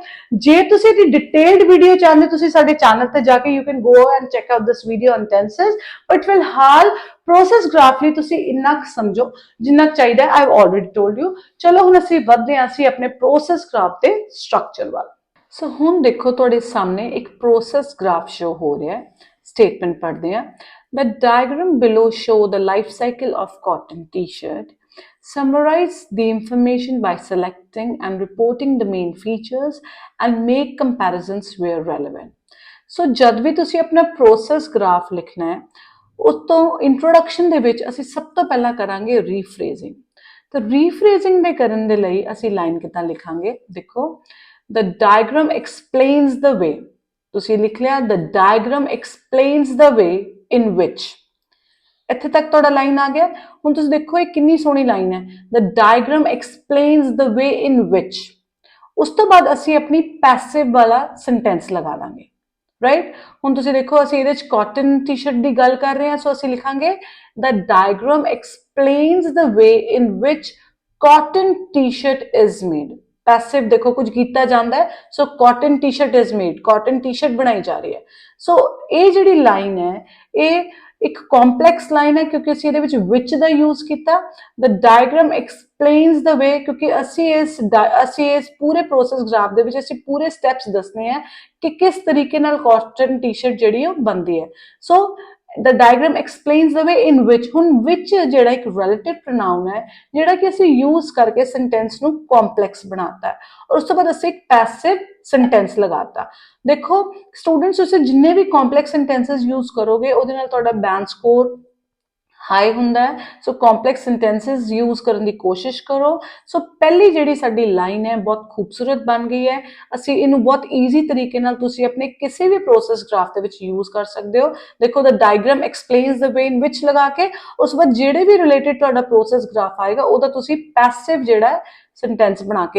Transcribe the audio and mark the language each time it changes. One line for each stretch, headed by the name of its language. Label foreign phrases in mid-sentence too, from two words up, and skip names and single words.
Punjabi: ਜੇ ਤੁਸੀਂ ਦੀ
English: detailed video
Punjabi: ਚਾਹੁੰਦੇ, ਤੁਸੀਂ ਸਾਡੇ ਚੈਨਲ ਤੇ ਜਾ ਕੇ
English: you can go and check out this video on tenses,
Punjabi: ਬਟ ਫਿਲਹਾਲ
English: process graph
Punjabi: ਲਈ ਤੁਸੀਂ ਇੰਨਾ ਕੁ ਸਮਝੋ ਜਿੰਨਾ ਚਾਹੀਦਾ।
English: I have already told you.
Punjabi: ਚਲੋ ਹੁਣ ਅਸੀਂ ਵਧਦੇ ਹਾਂ ਅਸੀਂ ਆਪਣੇ
English: process graph
Punjabi: ਤੇ ਸਟਰਕਚਰ ਵੱਲ। ਸੋ ਹੁਣ ਦੇਖੋ ਤੁਹਾਡੇ ਸਾਹਮਣੇ ਇੱਕ
English: process graph show
Punjabi: ਹੋ ਰਿਹਾ ਹੈ। ਸਟੇਟਮੈਂਟ ਪੜ੍ਹਦੇ ਹਾਂ।
English: The diagram below show the life cycle of cotton t-shirt. Summarize the information by selecting and reporting the main features and make comparisons where relevant.
Punjabi: So ਜਦ ਭੀ ਤੁਸੀ ਅਪਨਾ
English: process graph
Punjabi: ਲਿਖਣਾ ਹੈ ਉਸ ਤੋ ਇੰਟ੍ਰੋਡਕਸ਼ਨ ਦੇ ਵਿੱਚ ਅਸੀਂ ਸਭ ਤੋਂ ਪਹਿਲਾਂ ਕਰਾਂਗੇ ਰੀਫਰੇਜ਼ਿੰਗ। ਤਾਂ ਰੀਫਰੇਜ਼ਿੰਗ ਦੇ ਕਰਨ ਦੇ ਲਈ ਅਸੀਂ ਲਾਈਨ ਕਿੱਦਾਂ ਲਿਖਾਂਗੇ ਦੇਖੋ
English: the diagram explains the way
Punjabi: ਤੁਸੀਂ ਲਿਖ ਲਿਆ
English: the diagram explains the way in which
Punjabi: ਇੱਥੇ ਤੱਕ ਤੁਹਾਡਾ ਲਾਈਨ ਆ ਗਿਆ। ਹੁਣ ਤੁਸੀਂ ਦੇਖੋ ਇਹ ਕਿੰਨੀ ਸੋਹਣੀ ਲਾਈਨ ਹੈ
English: the diagram explains the way in which।
Punjabi: ਉਸ ਤੋਂ ਬਾਅਦ ਅਸੀਂ ਆਪਣੀ ਪੈਸਿਵ ਵਾਲਾ ਸੈਂਟੈਂਸ ਲਗਾ ਦਾਂਗੇ ਰਾਈਟ। ਹੁਣ ਤੁਸੀਂ ਦੇਖੋ ਅਸੀਂ ਇਹਦੇ ਚ
English: cotton t-shirt
Punjabi: ਦੀ ਗੱਲ ਕਰ ਰਹੇ ਹਾਂ ਸੋ ਅਸੀਂ ਲਿਖਾਂਗੇ
English: the diagram explains the way in which cotton t-shirt is made।
Punjabi: ਪੈਸਿਵ ਦੇਖੋ ਕੁਝ ਕੀਤਾ ਜਾਤਾ ਹੈ ਸੋ
English: cotton t-shirt is made cotton t-shirt
Punjabi: ਬਣਾਈ ਜਾ ਰਹੀ ਹੈ। ਸੋ ਯੇ ਜੀ ਲਾਈਨ ਹੈ ਯੇ ਇੱਕ ਕੰਪਲੈਕਸ ਲਾਈਨ ਹੈ ਕਿਉਂਕਿ ਅਸੀਂ ਇਹਦੇ ਵਿੱਚ ਵਿਚ ਦਾ ਯੂਜ਼ ਕੀਤਾ।
English: the diagram explains the way
Punjabi: ਕਿਉਂਕਿ ਅਸੀਂ ਇਸ ਪੂਰੇ
English: process graph
Punjabi: ਦੇ ਵਿੱਚ ਅਸੀਂ ਪੂਰੇ ਸਟੈਪਸ ਦੱਸਣੇ ਹੈਂ ਕਿ ਕਿਸ ਤਰੀਕੇ ਨਾਲ
English: cotton t-shirt
Punjabi: ਜਿਹੜੀ ਹੈ ਬਣਦੀ ਹੈ। सो
English: the diagram explains the way in which
Punjabi: ਹੁਣ which ਜਿਹੜਾ ਇੱਕ
English: relative pronoun
Punjabi: ਹੈ ਜਿਹੜਾ ਕਿ ਅਸੀਂ use ਕਰਕੇ sentence ਨੂੰ complex ਬਣਾਤਾ ਹੈ ਔਰ ਉਸ ਤੋਂ ਬਾਅਦ ਅਸੀਂ ਇੱਕ
English: passive sentence
Punjabi: ਲਗਾਤਾ। ਦੇਖੋ ਸਟੂਡੈਂਟਸ ਤੁਸੀਂ ਜਿੰਨੇ ਵੀ
English: complex sentences use
Punjabi: ਕਰੋਗੇ ਉਹਦੇ ਨਾਲ ਤੁਹਾਡਾ
English: band score
Punjabi: ਹਾਈ ਹੁੰਦਾ ਹੈ। सो
English: complex sentences use
Hindi: करने की कोशिश करो।
Punjabi: ਸੋ ਪਹਿਲੀ ਜਿਹੜੀ ਸਾਡੀ ਲਾਈਨ ਹੈ ਬਹੁਤ ਖ਼ੂਬਸੂਰਤ ਬਣ ਗਈ ਹੈ। ਅਸੀ ਇਨੂੰ ਬਹੁਤ ਈਜ਼ੀ ਤਰੀਕੇ ਨਾਲ ਤੁਸੀ ਅਪਨੇ ਕਿਸੀ ਭੀ
English: process graph
Punjabi: ਦੇ ਵਿੱਚ ਯੂਜ਼ ਕਰ ਸਕਦੇ ਹੋ। देखो
English: the diagram explains the way in which
Punjabi: ਲਗਾ ਕੇ ਉਸ ਬਾਦ ਜਿਹੜੇ ਭੀ ਰਿਲੇਟਿਡ ਤੁਹਾਡਾ
English: process graph
Punjabi: ਆਏਗਾ ਓਦਾ ਤੁਸੀ ਪੈਸਿਵ ਜਿਹੜਾ ਸੈਂਟੈਂਸ ਬਣਾ ਕੇ।